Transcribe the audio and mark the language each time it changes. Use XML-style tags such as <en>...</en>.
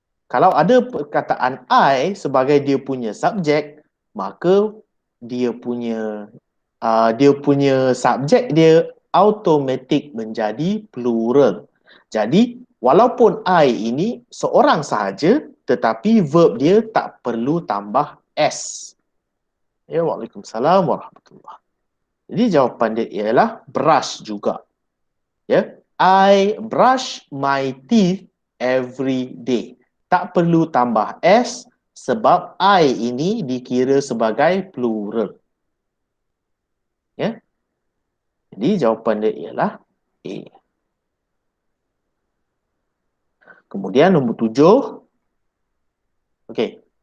<ms>Kalau ada perkataan I sebagai dia punya subjek, maka dia punya subjek dia automatik menjadi plural. Jadi, walaupun I ini seorang sahaja, tetapi verb dia tak perlu tambah S. Ya, Waalaikumsalam warahmatullahi. Jadi jawapan dia ialah brush juga.</ms> <en>Ya, I brush my teeth every day.</en> <ms>Tak perlu tambah S sebab I ini dikira sebagai plural. Ya. Jadi jawapan dia ialah A. Kemudian nombor 7. Okey.</ms>